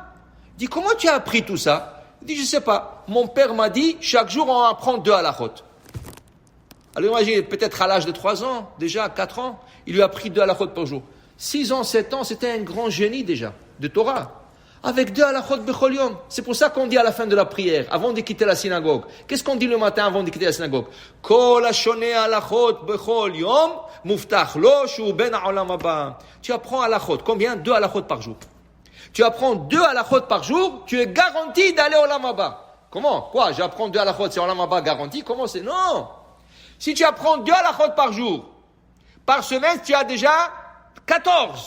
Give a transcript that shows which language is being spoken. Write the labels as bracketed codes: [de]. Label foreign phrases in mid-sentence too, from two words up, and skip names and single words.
[fr] Il dit, comment tu as appris tout ça? Il dit, je ne sais pas. Mon père m'a dit, chaque jour, on apprend 2 halachot. Alors imaginez, peut-être à l'âge de 3 ans, déjà 4 ans, il lui a appris 2 halachot par jour. 6 ans, 7 ans, c'était un grand génie déjà, de Torah. Avec 2 [he] הלכות בכל יום. [fr] C'est pour ça qu'on dit à la fin de la prière, avant de quitter la synagogue. Qu'est-ce qu'on dit le matin avant de quitter la synagogue? [he] כל השונה הלכות בכל יום, מובטח לו שהוא בן העולם הבא. [fr] Tu apprends halachot. Combien? 2 halachot par jour. Tu apprends 2 halachot par jour, tu es garanti d'aller au [he] עולם הבא. [fr] Comment? Quoi? J'apprends 2 halachot, c'est [he] עולם הבא [fr] garanti? Comment c'est? Non! Si tu apprends 2 halachot par jour, par semaine, tu as déjà 14.